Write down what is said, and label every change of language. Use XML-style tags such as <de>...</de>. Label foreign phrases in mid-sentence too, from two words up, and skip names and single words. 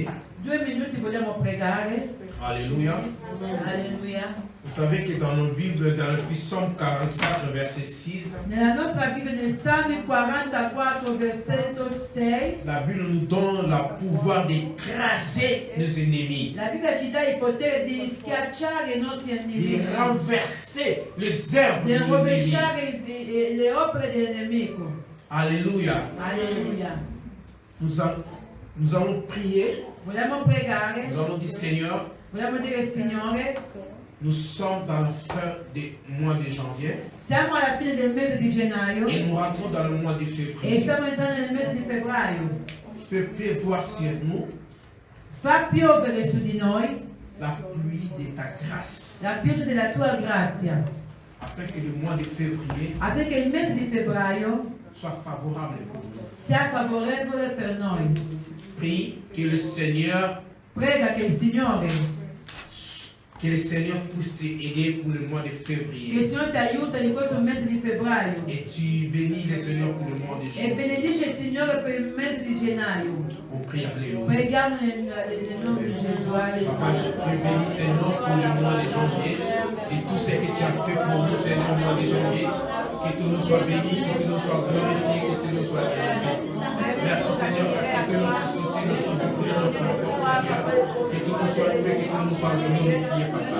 <it>2 minuti vogliamo pregare.</it> <fr>Alléluia.</fr> <it>Alleluia.</it> <fr>Vous savez que dans nos Bibles, dans le Psaume 44, verset 6,</fr> <it>Nella nostra Bibbia nel Salmi 44 versetto 6,</it> <fr>la Bible nous donne le pouvoir d'écraser nos ennemis,</fr> <it>la Bibbia ci dà il potere di schiacciare i nostri</it> <fr>de</fr> <it>nemici,</it> <fr>renverser les œuvres</fr> <it>di</it> <fr>de l'ennemi.</fr> <it>rovesciare le opere del nemico.</it> <fr>Alléluia.</fr> <it>Alleluia.</it> <fr>Nous allons prier.</fr> <it>Vogliamo pregare,</it> <fr>Nous allons dire, Seigneur,</fr> <it>vogliamo dire Signore,</it> <fr>nous sommes dans la fin du mois de janvier</fr> <it>siamo alla fine del mese di gennaio</it> <fr>et nous rentrons dans le mois de</fr> <it>e</it> <fr>février.</fr> <it>stiamo entrando nel mese di febbraio.</it> <fr>Fais pleuvoir sur nous</fr> <it>Fa piovere su di noi</it> <fr>la pluie de ta grâce,</fr> <it>la pioggia della tua grazia,</it> <fr>afin que le mois de février</fr> <it>affinché il mese di febbraio</it> <fr>soit favorable pour nous.</fr> <it>sia favorevole per noi.</it> <fr>Prie que le Seigneur</fr> <it>Prega che il</it> <fr>Seigneur puisse t'aider pour le mois de</fr> <it>che il</it> <fr>février.</fr> <it>Signore ti aiuta in questo mese di febbraio</it> <fr>Et tu bénis le Seigneur pour le mois de</fr> <it>e</it> <fr>janvier.</fr> <it>benedice il Signore per il mese di gennaio.</it> <fr>On prie, alléluia.</fr> <it>Preghiamo nel nome di Gesù.</it> <fr>Papa, je te bénis, Seigneur, pour le mois de janvier. Et tout ce que tu as fait pour nous, Seigneur, au mois de janvier. Que tout nous soit béni, que tout nous soit glorifié, que tout nous soit glorifié. Merci, Seigneur, que notre soutien, notre victoire, notre force, Seigneur. Que tout nous soit fait, que tout nous soit glorifié, Papa.</fr>